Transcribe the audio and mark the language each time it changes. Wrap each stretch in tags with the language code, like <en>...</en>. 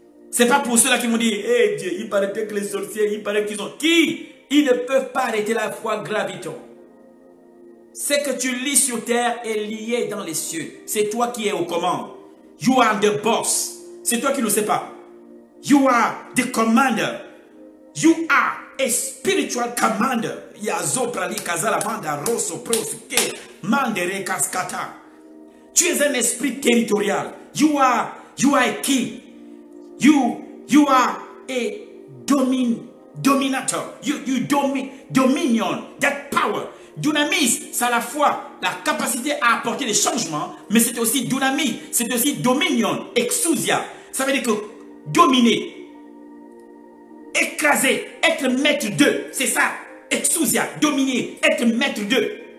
<fr>C'est pas pour ceux-là qui vont dire, hey Dieu, il paraît que les sorciers, il paraît qu'ils ont... Qui? Ils ne peuvent pas arrêter la foi graviton. Ce que tu lis sur terre est lié dans les cieux. C'est toi qui es aux commandes.</fr> <en>You are the boss.</en> <fr>C'est toi qui ne le sais pas.</fr> <en>You are the commander. You are a spiritual commander. Yazo prali kazala manda rosso prosuke mandere kaskata.</en> <fr>Tu es un esprit territorial.</fr> <en>You are a king. You are a dominator. You dominion, that power.</en> <fr>Dynamis, c'est à la fois la capacité à apporter des changements, mais c'est aussi dynamie, c'est aussi dominion, exousia. Ça veut dire que dominer, écraser, être maître d'eux, c'est ça, exousia, dominer, être maître d'eux.</fr>